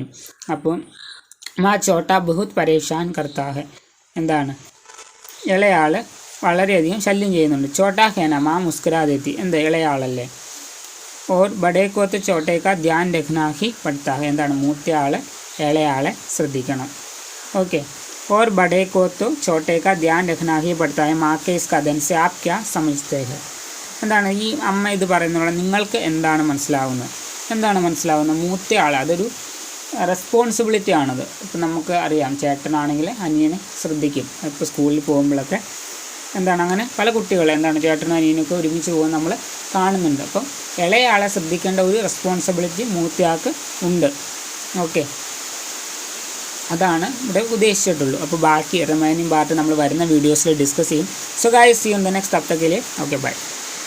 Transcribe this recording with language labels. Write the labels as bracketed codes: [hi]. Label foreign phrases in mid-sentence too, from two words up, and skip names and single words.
[ml] അപ്പോൾ [hi] माँ छोटा बहुत परेशान करता है, [ml] എന്താണ് ഇളയാൾ വളരെയധികം ശല്യം ചെയ്യുന്നുണ്ട്. [hi] छोटा है ना माँ मुस्कुराती थी, [ml] എന്താ ഇളയാളല്ലേ. [hi] और बड़े को तो छोटे का ध्यान रखना ही पड़ता है, [ml] എന്താണ് മൂത്തയാൾ ഇളയാളെ ശ്രദ്ധിക്കണം. ഓക്കെ, [hi] और बड़े को तो छोटे का ध्यान रखना ही पड़ता है. माँ के इस कदम से आप क्या समझते हैं? [ml] എന്താണ് ഈ അമ്മ ഇത് പറയുന്നത് നിങ്ങൾക്ക് എന്താണ് മനസ്സിലാവുന്നത്? മൂത്തയാൾ അതൊരു റെസ്പോൺസിബിലിറ്റി ആണത്. ഇപ്പം നമുക്ക് അറിയാം ചേട്ടനാണെങ്കിൽ അനിയനെ ശ്രദ്ധിക്കും. ഇപ്പോൾ സ്കൂളിൽ പോകുമ്പോഴൊക്കെ എന്താണ് അങ്ങനെ പല കുട്ടികൾ എന്താണ് ചേട്ടനും അനിയനൊക്കെ ഒരുമിച്ച് പോകുന്നത് നമ്മൾ കാണുന്നുണ്ട്. അപ്പം ഇളയാളെ ശ്രദ്ധിക്കേണ്ട ഒരു റെസ്പോൺസിബിലിറ്റി മൂത്തയാൾക്ക് ഉണ്ട്. ഓക്കെ, അതാണ് ഇവിടെ ഉദ്ദേശിച്ചിട്ടുള്ളൂ. അപ്പോൾ ബാക്കി [en] remaining part [ml] നമ്മൾ വരുന്ന വീഡിയോസിൽ ഡിസ്കസ് ചെയ്യും. [en] so guys, see you in the next. [hi] तब तक के लिए [en] okay bye.